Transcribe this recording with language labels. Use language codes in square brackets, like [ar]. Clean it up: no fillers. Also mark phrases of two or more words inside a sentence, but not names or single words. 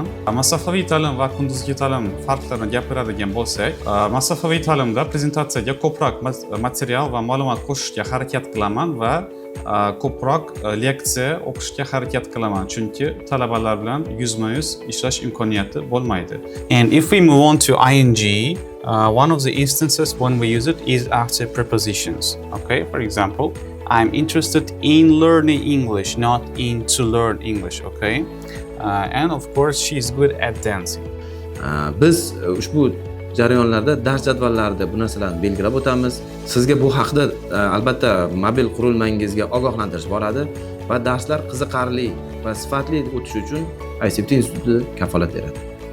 [uz] Masofaviy ta'lim va kunduzgi ta'lim farqlarini gapiradigan bo'lsak, masofaviy ta'limda prezentatsiyaga ko'proq material va ma'lumot qo'shishga harakat qilaman va ko'proq leksiya o'qishga harakat qilaman, chunki talabalar bilan yuzma-yuz ishlash imkoniyati bo'lmaydi. [en] And if we move on to ing, one of the instances when we use it is after prepositions. Okay, for example, I'm interested in learning English, not in to learn English, okay? And of course, she's good at dancing. [uz] Biz ushbu jarayonlarda dars jadvallarida bu narsalarni belgilab o'tamiz. Sizga bu haqida albatta mobil qurilmangizga ogohlantirish boradi va darslar qiziqarli va sifatli o'tishi uchun ICT instituti kafolat beradi.